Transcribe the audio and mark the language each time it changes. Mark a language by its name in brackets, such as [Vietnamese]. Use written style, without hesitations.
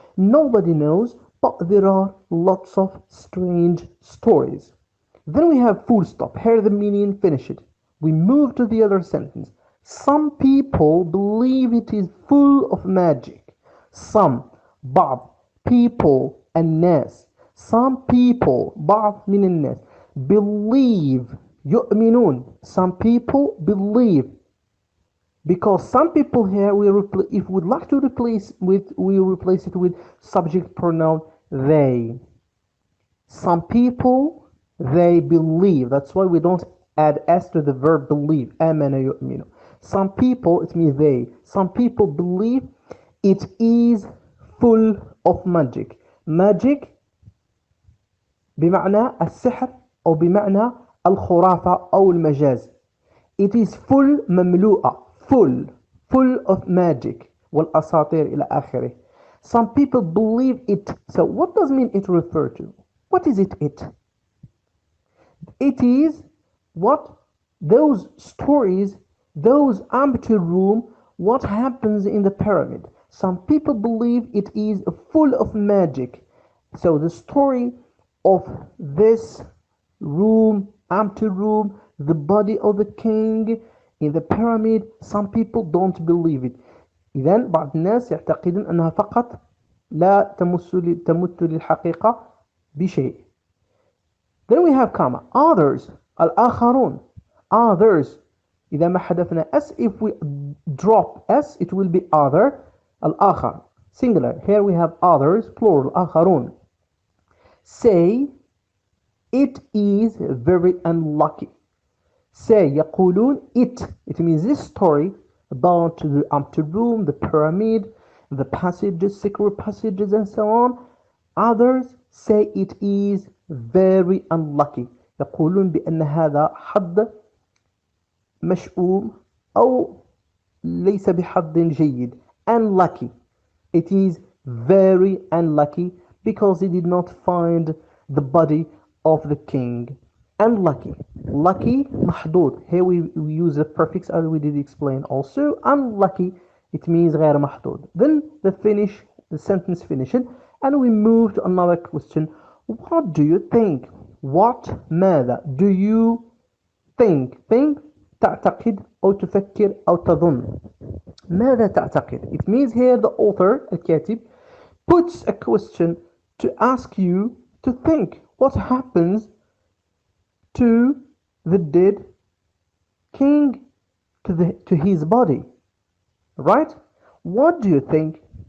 [English] Nobody knows, but there are lots of strange stories. Then we have full stop. Here the meaning, finish it. We move to the other sentence. Some people believe it is full of magic. Some, بعض, people, الناس. Some people, [Arabic] بعض من الناس, [English] believe, [Arabic] يؤمنون. [English] Some people believe. Because some people here, if we'd like to replace it with subject pronoun they. Some people, they believe. That's why we don't add s to the verb believe. [Arabic] آمن يؤمن. [English] Some people, it means they. Some people believe it is full of magic. Magic [Arabic] بمعنى السحر أو بمعنى الخرافة أو المجاز. [English] It is full مملوءة full of magic [Arabic] والأساطير إلى آخره. [English] Some people believe it. So what does mean it refer to? What is it? It is what those stories, those empty room, what happens in the pyramid. Some people believe it is full of magic. So the story of this room, empty room, the body of the king in the pyramid, some people don't believe it. [Arabic] إذن بعض الناس يعتقدون أنها فقط لا تمت للحقيقة بشيء. [English] Then we have comma. Others, الآخرون. Others. [Arabic] إذا ما حذفنا [English] s, if we drop s, it will be other. [Arabic] الآخر. Singular. [English] Here we have others, plural. آخرون. Say it is very unlucky. Say يقولون it means this story about the empty room, the pyramid, the passages, secret passages and so on. Others say it is very unlucky. [Arabic] يقولون بأن هذا حظ مشؤوم أو ليس بحظ جيد. [English] Unlucky. It is very unlucky because he did not find the body of the king. Unlucky. Lucky محظوظ. Here we use the prefix as we did explain also. Unlucky, it means [Arabic] غير محظوظ. [English] Then the sentence finished, and we move to another question. What do you think? What ماذا? Do you think? [Arabic] Think تعتقد أو تفكر أو تظن. ماذا تعتقد? [English] It means here the author الكاتب puts a question to ask you to think. What happens to the dead king, to his body? Right? What do you think?